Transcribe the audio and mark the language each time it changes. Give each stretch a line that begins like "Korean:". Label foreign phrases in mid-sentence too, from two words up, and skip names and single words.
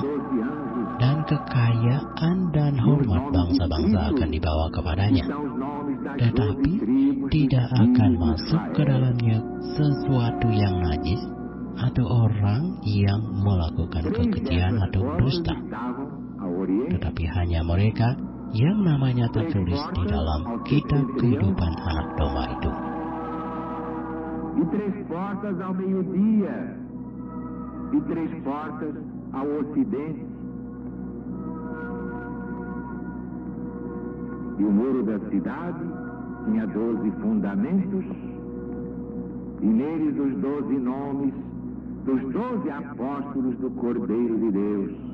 Indonesian: Dan kekayaan dan hormat bangsa-bangsa akan dibawa kepadanya, tetapi tidak akan masuk ke dalamnya sesuatu yang najis atau orang yang melakukan kekejian atau dusta, tetapi hanya mereka yang namanya tertulis di dalam kitab kehidupan anak domba itu.
Portuguese: E 3 portas ao meio-dia, e 3 portas ao ocidente. E o muro da cidade tinha 12 fundamentos, e neles os 12 nomes dos 12 apóstolos do Cordeiro de Deus.